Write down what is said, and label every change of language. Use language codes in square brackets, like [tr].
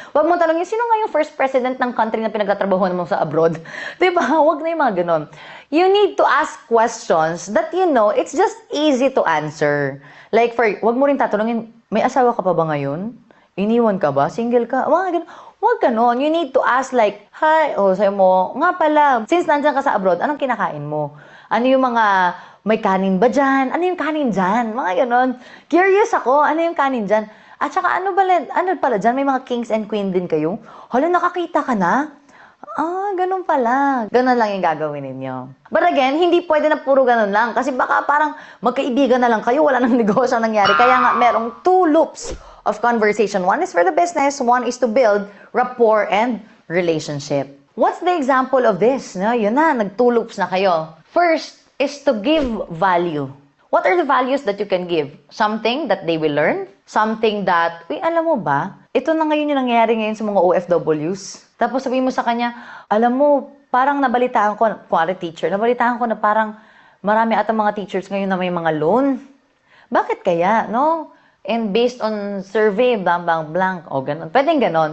[tl] Huwag mo tanongin, sino nga yung first president ng country na pinagtatrabahuan mo sa abroad? Di ba? Huwag na yung mga ganun. [en] You need to ask questions that you know, it's just easy to answer. [tl] Like, huwag mo rin tatanungin, may asawa ka pa ba ngayon? Iniwan ka ba? Single ka? Mga ganun. Huwag ganun. [en] You need to ask like, [tl] hi, sayo mo, nga pala, since nandyan ka sa abroad, anong kinakain mo? Ano yung mga may kanin ba dyan? Ano yung kanin dyan? Mga ganon. Curious ako, ano yung kanin dyan? At saka ano pala dyan? May mga kings and queen din kayo? Hala, nakakita ka na? Ganun pala. Ganun lang yung gagawin ninyo. [en] But again, [tl] hindi pwede na puro ganun lang. Kasi baka parang magkaibigan na lang kayo, wala nang negosyo nangyari. Kaya nga, merong two loops of conversation. [en] One is for the business, one is to build rapport and relationship. What's the example of this? No, [tl] yun na, nag-two loops na kayo. [en] First, is to give value. What are the values that you can give? Something that they will learn? Something that, [tl] alam mo ba, ito na ngayon yung nangyayari ngayon sa mga OFWs. Tapos sabihin mo sa kanya, alam mo, parang nabalitaan ko, quality teacher, nabalitaan ko na parang marami atang mga teachers ngayon na may mga loan. Bakit kaya, no? [en] And based on survey, [tl] blank, o ganun. Pwedeng ganun.